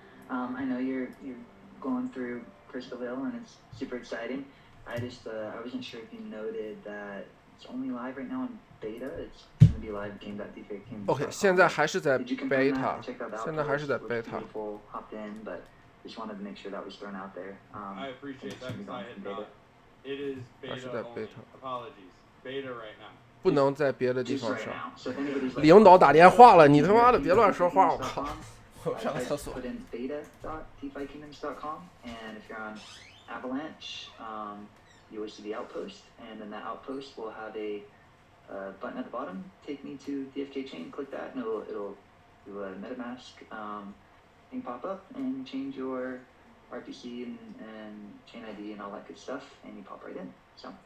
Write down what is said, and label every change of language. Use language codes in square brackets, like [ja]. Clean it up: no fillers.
[en] I know you're going through Crystalville and it's super exciting. I wasn't sure if you noted that it's only live right now in beta. It's going to be live game.dfk. [zh] OK， 现在还是在 beta， 现在还是在 beta。 [en] Hopped in, but just wanted to make sure that was thrown out there. I appreciate that because I had not. It is beta only. Apologies. Beta right now. [zh] 不能在别的地方上。领导打电话了，你他妈的别乱说话！我靠，我上厕所。 [en] Put in beta.dfikingdoms.com, and if you're on Avalanche, you will see the outpost, and then that outpost will have a button at the bottom. Take me to DFK chain. Click that, and it'll do a MetaMask thing pop up, and change your RPC and chain ID and all that good stuff, and you pop right in. So.